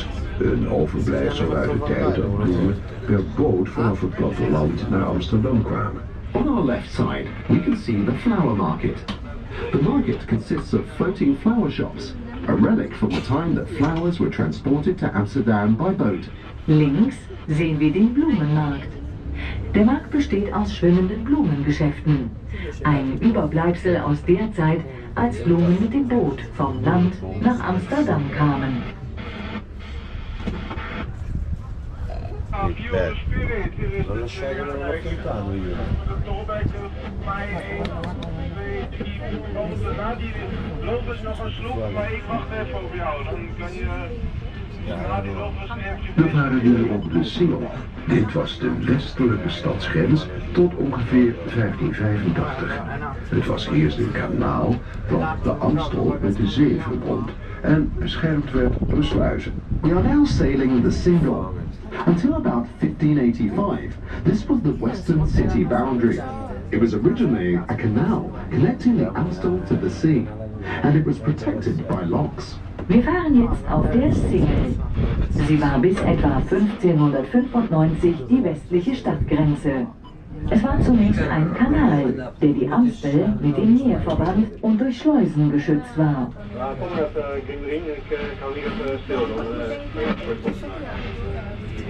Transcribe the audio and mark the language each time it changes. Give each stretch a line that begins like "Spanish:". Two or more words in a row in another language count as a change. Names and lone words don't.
Dutch: Een overblijfsel uit de tijd dat bloemen per boot vanaf het platteland naar Amsterdam kwamen.
English: On our left side, we can see the flower market. The market consists of floating flower shops, a relic from the time that flowers were transported to Amsterdam by boat.
German: Links sehen wir den Blumenmarkt. Der Markt besteht aus schwimmenden Blumengeschäften. Ein Überbleibsel aus der Zeit, als Blumen mit dem Boot vom Land nach Amsterdam kamen.
Italian: Non lasciare lontano io.
Dutch: Lopen nog een sloep, maar ik wacht even op jou. Dan kan je na die lopen eventjes... We varen nu op de Singel. Dit was de westelijke stadsgrens tot ongeveer 1585. Het was eerst een kanaal dat de Amstel met de zee verbond en beschermd werd door sluizen.
English: We are now sailing the Single. Until about 1585, this was the western city boundary. It was originally a canal connecting the Amstel to the sea, and it was protected by locks.
German: Wir fahren jetzt auf der Singel. Sie war bis etwa 1595 die westliche Stadtgrenze. Es war zunächst ein Kanal, der die Amstel mit dem Meer verband und durch Schleusen geschützt war.
Dutch: Kom er even, ik ging erin en ik kan niet even stil.